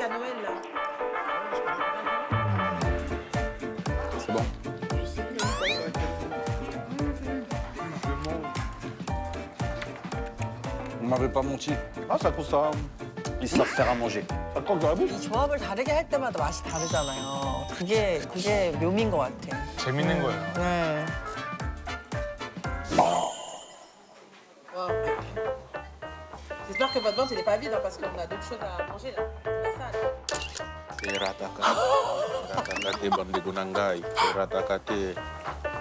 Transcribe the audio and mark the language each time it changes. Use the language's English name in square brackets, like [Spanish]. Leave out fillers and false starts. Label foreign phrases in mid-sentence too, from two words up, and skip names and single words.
[French] qu'à Noël, là. C'est bon. Vous m'avez pas menti. Ah, ça croque ça. Ils savent faire à manger. Ça croque dans la bouche. [Korean] 조합을 다르게 할 때마다 맛이 다르잖아요. 그게 묘미인 것 같아. 재밌는 거예요. 네. [French] J'espère que votre ventre, il n'est pas vide, hein, parce qu'on a d'autres choses à manger, là. C'est pas ça, là. Rataka. Rataka te bandegunangai. Rataka te.